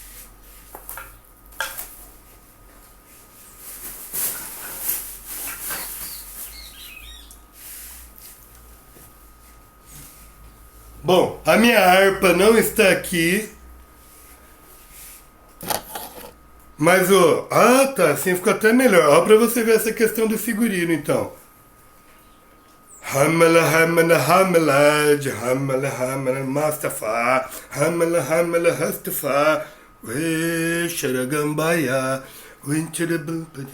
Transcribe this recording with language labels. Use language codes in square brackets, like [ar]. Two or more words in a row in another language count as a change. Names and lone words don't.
[pt] Bom, a minha harpa não está aqui. Mas tá, assim ficou até melhor. Ó, pra você ver essa questão do figurino, então. Hamala Hamala Hamalaj, Hamala Hamala Mustafa, Hamala Hamala Mustafa, we Sharagambaya, Winchurable.